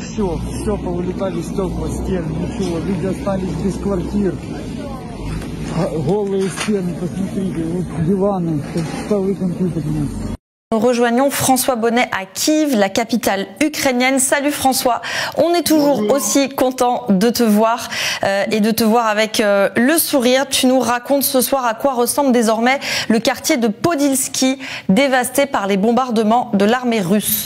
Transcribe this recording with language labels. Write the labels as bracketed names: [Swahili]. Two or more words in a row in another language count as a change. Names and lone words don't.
[Russian] все повылетали стекла, стены, ничего, люди остались без квартир. Голые стены, посмотрите, вот диваны, столы компьютерные. [French] Nous rejoignons François Bonnet à Kiev, la capitale ukrainienne. Salut François, on est toujours aussi content de te voir et de te voir avec le sourire. Tu nous racontes ce soir à quoi ressemble désormais le quartier de Podilski, dévasté par les bombardements de l'armée russe.